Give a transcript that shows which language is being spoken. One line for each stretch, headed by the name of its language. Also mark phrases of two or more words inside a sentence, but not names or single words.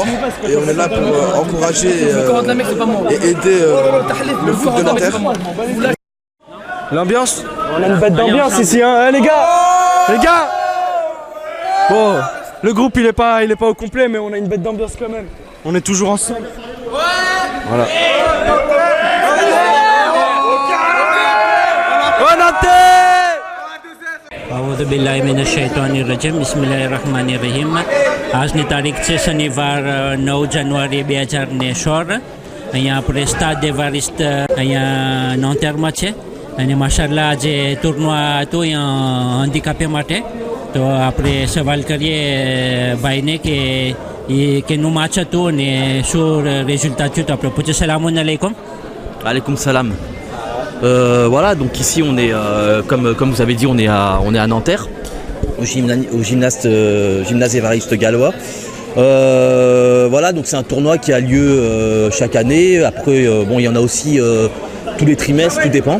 French: Et on est là pour encourager et aider le foot de Nanterre. L'ambiance? On a une bête d'ambiance ici, hein, les gars! Les gars! Bon, le groupe il est pas au complet, mais on a une bête d'ambiance quand même. On est toujours ensemble. Voilà.
Gujarati: આજની તારીખ છે શનિવાર 9 જાન્યુઆરી 2016. અહીંયા આપણે સ્ટાડ દેવારિસ્ટ અહીંયા નોંતેરમાં છે અને માશાલ્લાહ આજે ટુર્નવા હતું અહીંયા હેન્ડીકેપ માટે. તો આપણે સવાલ કરીએ ભાઈને કે કેનું મેચ હતું અને શું résultat થયું, તો આપણે પૂછે
Arabic: سلام عليكم. عليكم السلام.
French: Voilà, donc ici on est, comme vous avez dit, on est à Nanterre, au gymnase Évariste Gallois. Voilà, donc c'est un tournoi qui a lieu chaque année. Après, bon, il y en a aussi tous les trimestres, tout dépend.